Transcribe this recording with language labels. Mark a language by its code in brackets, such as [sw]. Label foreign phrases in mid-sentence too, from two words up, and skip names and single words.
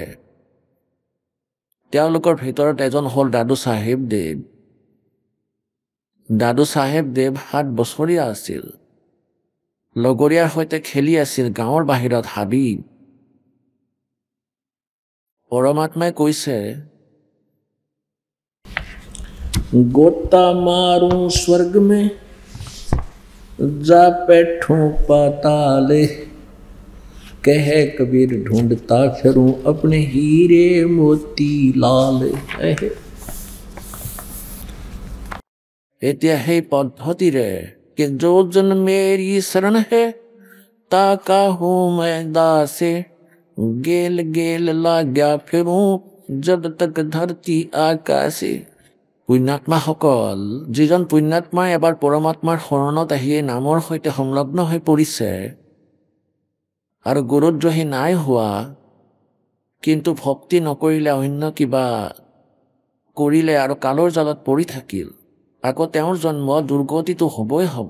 [as] তেওঁলোকৰ ভিতৰত এজন হ'ল দাদু চাহেব দেৱ। দাদু চাহেব দেৱ 7 বছৰীয়া আছিল, লগৰীয়াৰ সৈতে খেলি আছিল গাঁৱৰ বাহিৰত হাবি। পৰমাত্মাই কৈছে, [hi] गोता मारूं स्वर्ग में जा बैठूं पाताले, कहे कबीर ढूंढता फिरूं अपने हीरे मोती लाल। [as] এতিয়া সেই পদ্ধতিৰে [hi] कि जो जन मेरी शरण है ताका हूं मैं दासे, गेल गेल लाग्या फिरूं जब तक धरती आकाशे। [as] পুণ্যাত্মাসকল, যিজন পুণ্যাত্মাই এবাৰ পৰমাত্মাৰ শৰণত আহিয়ে নামৰ সৈতে সংলগ্ন হৈ পৰিছে আৰু গুৰুদ্ৰোহী নাই হোৱা, কিন্তু ভক্তি নকৰিলে অন্য কিবা কৰিলে আৰু কালৰ জালত পৰি থাকিল, আকৌ তেওঁৰ জন্ম দুৰ্গতিটো হ'বই হ'ব।